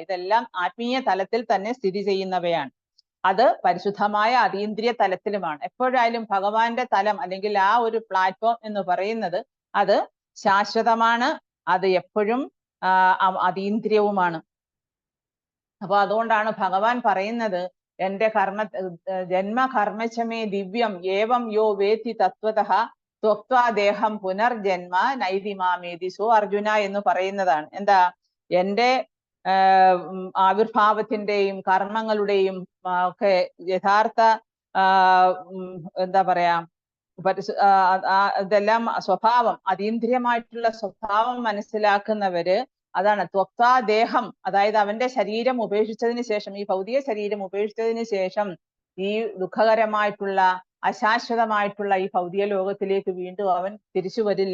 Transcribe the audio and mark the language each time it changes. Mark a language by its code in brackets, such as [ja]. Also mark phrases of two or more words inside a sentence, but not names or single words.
[ml] ഇതെല്ലാം ആത്മീയ തലത്തിൽ തന്നെ സ്ഥിതി ചെയ്യുന്നവയാണ്. അത് പരിശുദ്ധമായ അതീന്ദ്രിയ തലത്തിലുമാണ്. എപ്പോഴായാലും ഭഗവാന്റെ തലം അല്ലെങ്കിൽ ആ ഒരു പ്ലാറ്റ്ഫോം എന്ന് പറയുന്നത് അത് ശാശ്വതമാണ്, അത് എപ്പോഴും അതീന്ദ്രിയവുമാണ്. അപ്പൊ അതുകൊണ്ടാണ് ഭഗവാൻ പറയുന്നത്, എന്റെ [sa] ജന്മകർമ്മച്ചമേ ദിവ്യം ഏവം യോ വേത്തി തത്വതഃ ത്വക്വാ ദേഹം പുനർജന്മ നൈതിമാമേതി സോ അർജുന [ml] എന്ന് പറയുന്നതാണ്. എന്താ, എന്റെ ആവിർഭാവത്തിന്റെയും കർമ്മങ്ങളുടെയും ഒക്കെ യഥാർത്ഥ എന്താ പറയാ ഇതെല്ലാം സ്വഭാവം, അതീന്ദ്രിയമായിട്ടുള്ള സ്വഭാവം മനസ്സിലാക്കുന്നവര് അതാണ് [sa] ത്വക്വാ ദേഹം, [ml] അതായത് അവന്റെ ശരീരം ഉപേക്ഷിച്ചതിന് ശേഷം, ഈ ഭൗതിക ശരീരം ഉപേക്ഷിച്ചതിന് ശേഷം ഈ ദുഃഖകരമായിട്ടുള്ള അശാശ്വതമായിട്ടുള്ള ഈ ഭൗതിക ലോകത്തിലേക്ക് വീണ്ടും അവൻ തിരിച്ചു വരില്ല.